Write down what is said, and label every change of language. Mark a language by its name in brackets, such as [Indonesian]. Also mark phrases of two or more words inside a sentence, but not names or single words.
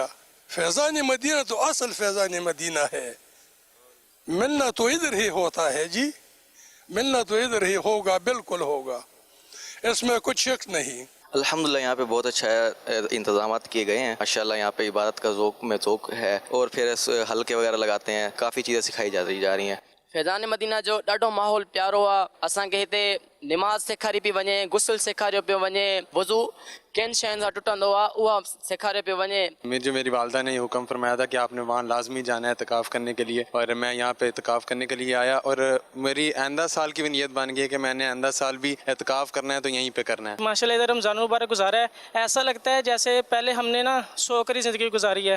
[Urdu] فیضان مدینہ تو اصل فیضان مدینہ ہے، ملنا تو ادھر ہی ہوتا ہے جی، ملنا تو ادھر ہی ہوگا، بالکل ہوگا، اس میں کچھ شک نہیں. الحمدللہ یہاں پہ بہت اچھا انتظامات کیے گئے ہیں ماشاءاللہ. یہاں پہ عبادت کا ذوق ہے، اور پھر حلقے وغیرہ لگاتے ہیں، کافی چیزیں سکھائی جا رہی ہیں. [Sindhi] फैज़ान मदीना जो ॾाढो माहौल प्यारो आहे. असांखे हिते नमाज़ सेखारी पई वञे, गुस्ल सेखारियो पियो वञे, वज़ू किन शयुनि सां टुटंदो आहे उहा सेखारियो पियो वञे. [Urdu] میری والدہ نے حکم فرمایا تھا کہ آپ نے وہاں لازمی جانا ہے اعتکاف کرنے کے لیے، اور میں یہاں پہ اعتکاف کرنے کے لیے آیا، اور میری آئندہ سال کی بھی نیت بن گئی ہے کہ میں نے آئندہ سال بھی اعتکاف کرنا ہے تو یہیں پہ کرنا ہے. ماشاءاللہ ادھر رمضان مبارک گزارا ہے، ایسا لگتا ہے جیسے پہلے ہم نے نہ سوکری زندگی گزاری ہے.